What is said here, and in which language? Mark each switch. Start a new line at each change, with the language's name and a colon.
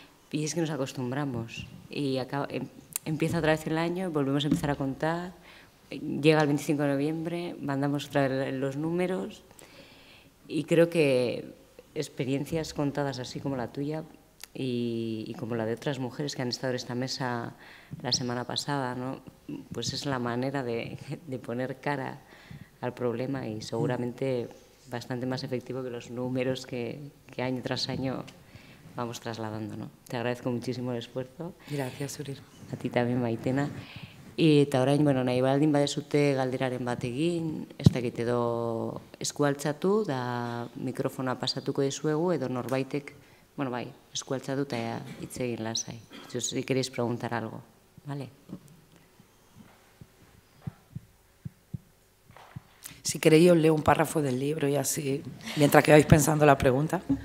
Spanish: Y es que nos acostumbramos y empieza otra vez el año, volvemos a empezar a contar, llega el 25 de noviembre, mandamos otra vez los números y creo que experiencias contadas así como la tuya y como la de otras mujeres que han estado en esta mesa la semana pasada, ¿no? Pues es la manera de poner cara al problema y seguramente bastante más efectivo que los números que año tras año vamos trasladando, ¿no? Te agradezco muchísimo el esfuerzo. Gracias, Suril. A ti también, Maitena.
Basque: Eta orain, nahi baldin badezute galderaren bat egin, ez dakit edo eskualtzatu, da mikrofona pasatuko dizuegu, edo norbaitek, bai, eskualtzatu eta hitz egin lasai.
Spanish: Si queréis preguntar algo, ¿vale? Si queréis os leo un párrafo del libro y así, mientras que vais pensando la pregunta.